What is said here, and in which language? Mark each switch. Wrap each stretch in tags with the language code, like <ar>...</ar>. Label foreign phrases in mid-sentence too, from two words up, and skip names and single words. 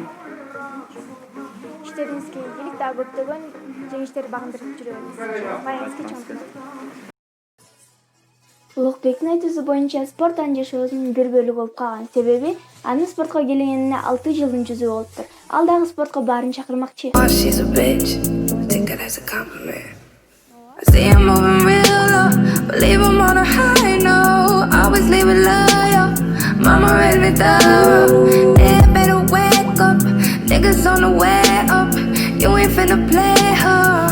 <ky>Иштериңизге ийгилик, дагы көптөгөн жеңиштер багындырып жүрөбүз. Маегиңизге чоң рахмат. Улукбектин айтуусу боюнча спорт анын жашоосунун бир бөлүгү болуп калган. Себеби анын спортко келгенине 6 жылдын жүзү болуптур. Ал дагы спортко баарын чакырмакчы.</ky> <en>She's a bitch. Take that as a compliment. I see him moving real low, but leave him on a high note. Always leave it loyal. Mama raised me thorough. Yeah, better wake up. Niggas on the way up. You ain't finna play her.</en>